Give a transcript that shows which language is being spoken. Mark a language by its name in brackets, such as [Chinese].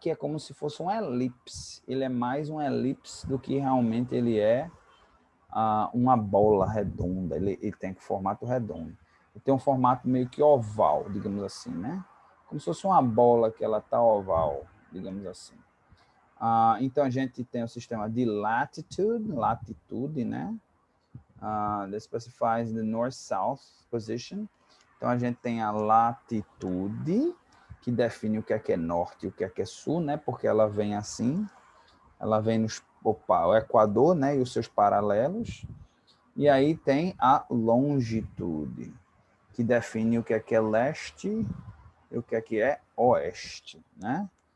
[Portuguese] Que é como se fosse um elipse, ele é mais um elipse do que realmente ele é uma bola redonda, ele tem formato redondo. Ele tem um formato meio que oval, digamos assim, né? Como se fosse uma bola que ela tá oval, digamos assim. Então, a gente tem o sistema de latitude, né? [English] That specifies the north-south position. [Portuguese] Então, a gente tem a latitude, que define o que é norte e o que é sul, né? Porque ela vem assim, ela vem o Equador, né? E os seus paralelos. E aí tem a longitude, que define o que é leste e o que é oeste, né?